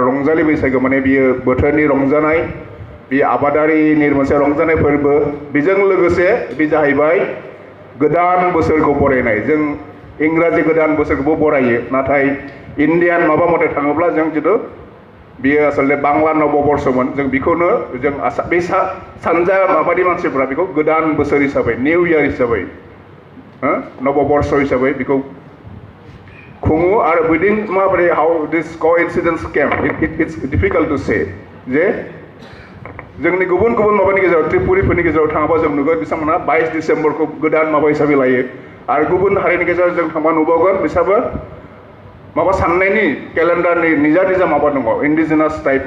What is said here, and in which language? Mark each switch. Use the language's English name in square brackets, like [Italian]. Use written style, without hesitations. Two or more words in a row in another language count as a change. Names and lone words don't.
[Bodo] रंजालि बैसागो माने बियो बोथोरनि रंजानाय बे आबादारिनि मोनसे रंजानाय फोरबो बेजों लोगोसे बे जाहैबाय गोदान बोसोरखौ बरायनाय जों इंराजि गोदान बोसोरखौबो बरायो नाथाय इण्डियान माबा मथे थाङोब्ला जों जिथु बियो आसलते बांला नबबर्षमोन जों बेखौनो जों बे सानजा माबानि मानसिफ्रा बेखौ गोदान बोसोर हिसाबै [English] new year [Bodo] हिसाबै नबबर्ष हिसाबै बेखौ खुङो आरो बिदिन माबोरै [English] how this coincidence came it's difficult to say [Bodo] जे जोंनि गुबुन माबानि गेजेराव त्रिपुरिफोरनि गेजेराव थाङाबा जों नुगोन बिथांमोना 22 डिसेम्बरखौ गोदान माबा हिसाबै लायो आरो गुबुन हारिनि गेजेराव जों थांबा नुबावगोन बिसोरबो माबा साननायनि केलेन्डारनि निजा माबा दङ [English] indigenous type of